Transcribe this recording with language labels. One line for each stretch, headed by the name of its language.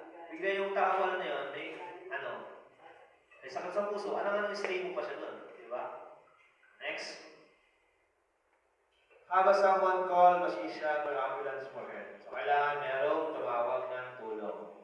Filipino: bigla yung tao na yun, may sakit sa puso, stay mo pa siya doon, di ba?
English: Next. Have someone call physician or ambulance for her.
Filipino: So, kailangan merong tumawag ng tulong.